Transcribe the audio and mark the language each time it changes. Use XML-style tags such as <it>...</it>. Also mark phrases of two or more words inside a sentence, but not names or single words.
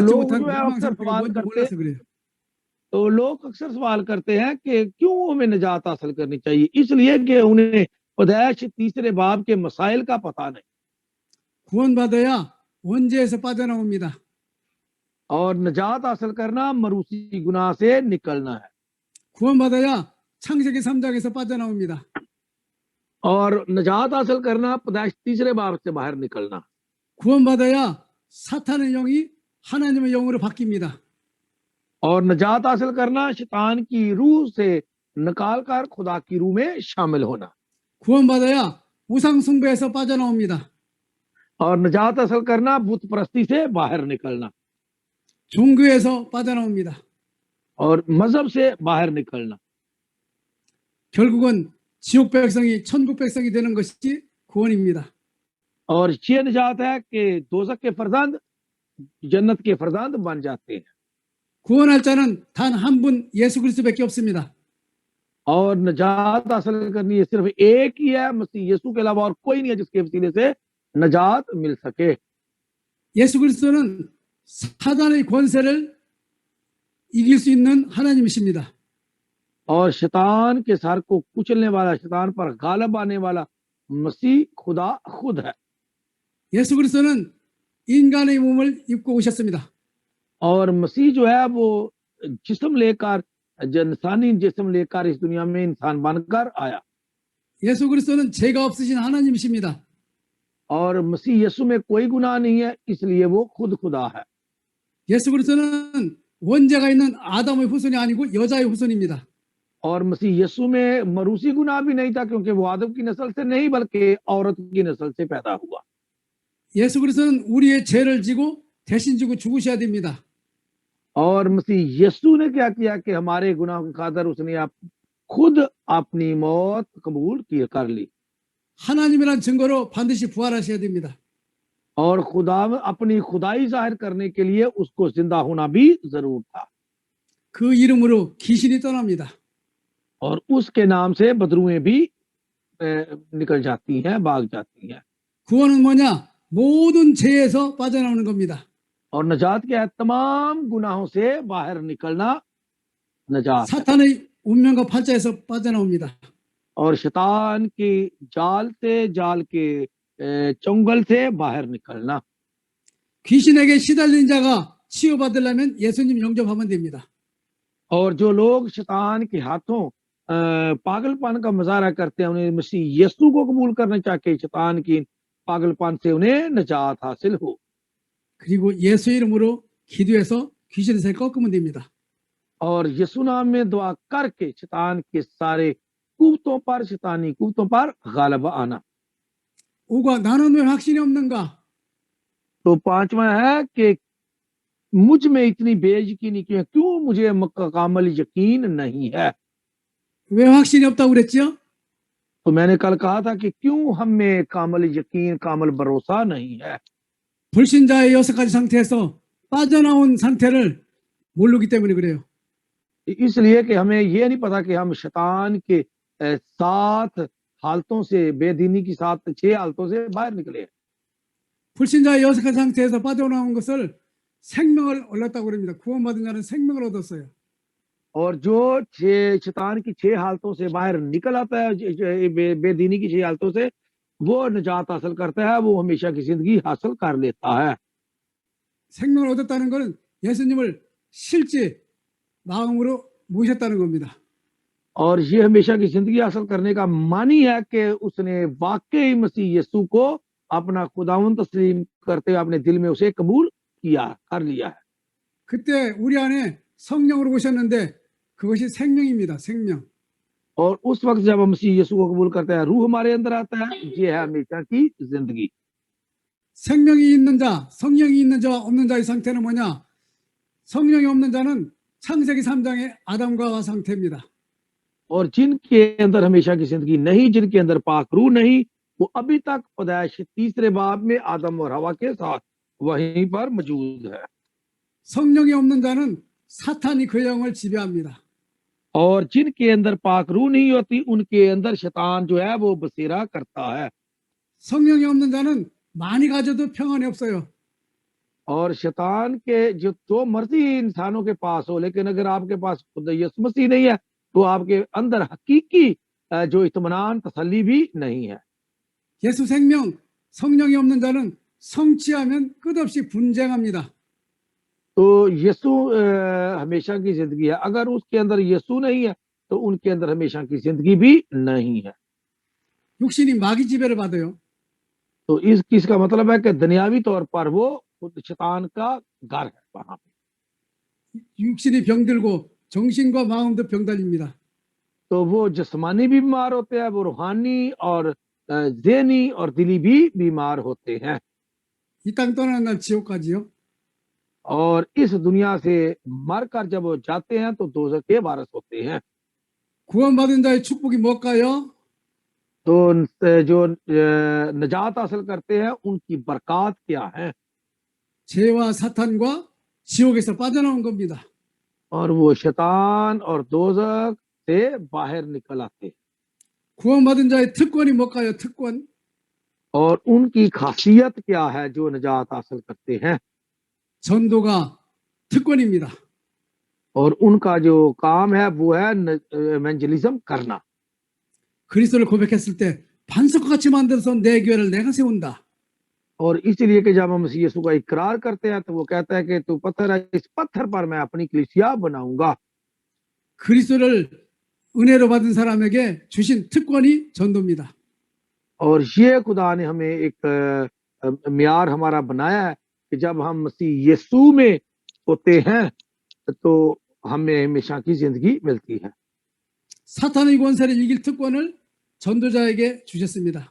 <ko>लोग 못한 जो है 멸망 अक्सर 상태가 सवाल 뭔지 करते 몰라서 그래요.</ko> <ur>تو لوگ اکثر سوال کرتے ہیں کہ کیوں ہمیں نجات حاصل کرنی چاہیے، اس لیے کہ انہیں پیدائش تیسرے باب کے مسائل کا پتا نہیں,</ur> <ko>구원받아야 원죄에서 빠져나옵니다.</ko> <ur>اور نجات حاصل کرنا موروثی گناہ سے نکلنا ہے,</ur> <ko>구원받아야 창세기 3장에서 빠져나옵니다.</ko> <ur>اور نجات حاصل کرنا پیدائش تیسرے باب سے باہر نکلنا,</ur> <ko>구원받아야 사탄의 영이 하나님의 영으로 바뀝니다.</ko> <ur>اور نجات حاصل کرنا شیطان کی روح سے نکال کر خدا کی روح میں شامل ہونا,</ur> <ko>구원받아야 우상 숭배에서 빠져나옵니다.</ko> <ur>اور نجات حاصل کرنا بت پرستی سے باہر نکلنا,</ur> <ko>종교에서 빠져나옵니다.</ko> <ur>اور مذہب سے باہر نکلنا,</ur> <ko>결국은 지옥 백성이 천국 백성이 되는 것이 구원입니다.</ko> <ur>اور یہ نجات ہے کہ دوزخ کے فرزند جنت کے فرزند بن جاتے ہیں,</ur> <ko>구원할 자는 단 한 분 예수 그리스도밖에 없습니다.</ko> <ur>اور نجات حاصل کرنی ہے صرف ایک ہی ہے، مسیح یسوع کے علاوہ اور کوئی نہیں ہے جس کے وسیلے سے نجات مل سکے.</ur> <ko>예수 그리스도는 사단의 권세를 이길 수 있는 하나님이십니다.</ko> <ur>اور شیطان کے سر کو کچلنے والا، شیطان پر غالب آنے والا مسیح خدا خود ہے.</ur> <ko>예수 그리스도는 인간의 몸을 입고 오셨습니다.</ko> <ur>اور مسیح جو ہے وہ جسم لے کر، انسانی جسم لے کر اس دنیا میں انسان بن کر آیا,</ur> <ko>예수 그리스도는 죄가 없으신 하나님이십니다.</ko> <ur>اور مسیح یسوع میں کوئی گناہ نہیں ہے، اس لیے وہ خود خدا ہے.</ur> <ko>예수 그리스도는 원죄가 있는 아담의 후손이 아니고 여자의 후손입니다.</ko> <ur>اور مسیح یسوع میں موروثی گناہ بھی نہیں تھا، کیونکہ وہ آدم کی نسل سے نہیں بلکہ عورت کی نسل سے پیدا ہوا.</ur> <ko>예수 그리스도는 우리의 죄를 지고 대신 지고 죽으셔야 됩니다.</ko> <ur>اور مسیح یسوع نے کیا کیا کہ ہمارے گناہ کی خاطر اس نے خود اپنی موت قبول کر لی,</ur> <ko>하나님이란 증거로 반드시 부활하셔야 됩니다.</ko> <ur>اور خدا اپنی خدائی ظاہر کرنے کے لیے اس کو زندہ ہونا بھی ضرور تھا,</ur> <ko>그 이름으로 귀신이 떠납니다.</ko> <ur>اور اس کے نام سے بدروحیں بھی نکل جاتی ہیں، بھاگ جاتی ہیں.</ur> <ko>구원은 뭐냐? 모든 죄에서 빠져나오는 겁니다.</ko> <ur>اور نجات کیا ہے? تمام گناہوں سے باہر نکلنا نجات ہے.</ur> <ko>사탄의 운명과 팔자에서 빠져나옵니다.</ko> <ur>اور شیطان کی جال کے چنگل سے باہر نکلنا.</ur> <ko>귀신에게 시달린 자가 치유받으려면 예수님 영접하면 됩니다.</ko> <ur>اور جو لوگ شیطان کے ہاتھوں پاگل پن کا مظاہرہ کرتے ہیں، انہیں مسیح یسوع کو قبول کرنا چاہیے، شیطان کی پاگل پن سے انہیں نجات حاصل ہو.</ur> <ko>그리고 예수 이름으로 기도해서 귀신의 새 꺾으면 됩니다.</ko> <ur>اور یسوع نام میں دعا کر کے شیطان کے سارے قوتوں پر، شیطانی قوتوں پر غالب آنا.</ur> <ko>오가 나는 왜 확신이 없는가?</ko> <ur>تو پانچواں ہے کہ مجھ میں اتنی بے یقینی کیوں مجھے مکمل یقین نہیں ہے.</ur> <ko>왜 확신이 없다고 그랬죠?</ko> <ur>تو میں نے کل کہا تھا کہ کیوں ہم میں کامل یقین، کامل بھروسا نہیں ہے.</ur> <ko>불신자의 6가지 상태에서 빠져나온 상태를 모르기 때문에 그래요.</ko> <ur>اس لیے کہ ہمیں یہ نہیں پتا کہ ہم شیطان کے 7 حالتوں سے، بے دینی کی 6 حالتوں سے باہر نکلے.</ur> <ko>불신자의 6가지 상태에서 빠져나온 것을 생명을 얻었다고 그럽니다. 구원받은 자는 생명을 얻었어요.</ko> <ur>اور جو شیطان کی 6 حالتوں سے باہر نکل آتا ہے، بے دینی کی 6 حالتوں سے، وہ نجات حاصل کرتا ہے، وہ ہمیشہ کی زندگی حاصل کر لیتا ہے.</ur> <ko>생명을 얻었다는 것은 예수님을 실제 마음으로 모셨다는 겁니다.</ko> <ur>اور یہ ہمیشہ کی زندگی حاصل کرنے کا معنی ہے کہ اس نے واقعی مسیح یسوع کو اپنا خداوند تسلیم کرتے ہوئے اپنے دل میں اسے قبول کر لیا ہے.</ur> <ko>그때 우리 안에 성령으로 오셨는데 그것이 생명입니다. 생명.</ko> <ur>اور اس وقت جب ہم مسیح یسوع کو قبول کرتے ہیں، روح ہمارے اندر آتا ہے، یہ ہے ہمیشہ کی زندگی.</ur> <ko>생명이 있는 자, 성령이 있는 자와 없는 자의 상태는 뭐냐? 성령이 없는 자는 창세기 3장의 아담과 하와 상태입니다.</ko> <ur>اور جن کے اندر ہمیشہ کی زندگی نہیں، جن کے اندر پاک روح نہیں، وہ ابھی تک پیدائش 3 باب میں آدم اور حوا کے ساتھ وہیں پر موجود ہے.</ur> <ko>성령이 없는 자는 사탄이 그 영을 지배합니다.</ko> <ur>اور جن کے اندر پاک روح نہیں ہوتی ان کے اندر شیطان جو ہے وہ بسیرا کرتا ہے.</ur> <ko>성령이 없는 자는 많이 가져도 평안이 없어요.</ko> <ur>اور شیطان کے جو مرضی انسانوں کے پاس ہو، لیکن اگر آپ کے پاس خود یسوع مسیح نہیں ہے تو آپ کے اندر حقیقی جو اطمینان تسلی بھی نہیں ہے.</ur> <ko>예수 생명, 성령이 없는 자는 성취하면 끝없이 분쟁합니다.</ko> <ur>تو یسوع ہمیشہ کی زندگی ہے، اگر اس کے اندر یسوع نہیں ہے تو ان کے اندر ہمیشہ کی زندگی بھی نہیں ہے.</ur> <ko>육신이 마귀 지배를 받아요.</ko> <ur>تو اس کا مطلب ہے کہ دنیاوی طور پر وہ خود شیطان کا گھر ہے وہاں پے.</ur> <ko>육신이 병들고 정신과 마음도 병들립니다.</ko> <ur>تو وہ جسمانی بھی بیمار ہوتے ہیں، وہ روحانی اور ذہنی اور دلی بھی بیمار ہوتے ہیں.</ur> <ko>이 땅 떠나는 날 지옥까지요.</ko> <ur>اور اس دنیا سے مر کر جب وہ جاتے ہیں تو دوزخ کے وارث ہوتے ہیں.</ur> <ko>구원받은 자의 축복이 뭘까요?</ko> <ur>تو جو نجات حاصل کرتے ہیں ان کی برکت کیا ہے?</ur> <ko>죄와 사탄과 지옥에서 빠져나온 겁니다.</ko> <ur>اور وہ شیطان اور دوزخ سے باہر نکل آتے.</ur> <ko>구원받은 자의 특권이 뭘까요? 특권.</ko> <ur>اور ان کی خاصیت کیا ہے جو نجات حاصل کرتے ہیں?</ur> <ko>전도가 특권입니다.</ko> <ur>اور ان کا جو کام ہے وہ ہے ایونجلزم کرنا.</ur> <ko>그리스도를 고백했을 때 반석과 같이 만들어서 내 교회를 내가 세운다.</ko> <ur>اور اس لیے کہ جب ہم مسیح یسوع کا اقرار کرتے ہیں تو وہ کہتا ہے کہ تو پتھر ہے، اس پتھر پر میں اپنی کلیسیا بناؤں گا.</ur> <ko>그리스도를 은혜로 받은 사람에게 주신 특권이 전도입니다.</ko> <ur>اور یہ خدا نے ہمیں ایک معیار ہمارا بنایا ہے کہ جب ہم مسیح یسوع میں ہوتے ہیں تو ہمیں ہمیشہ کی زندگی ملتی ہے.</ur> <ko>사탄의 권세를 이길 특권을 전도자에게 주셨습니다.</ko>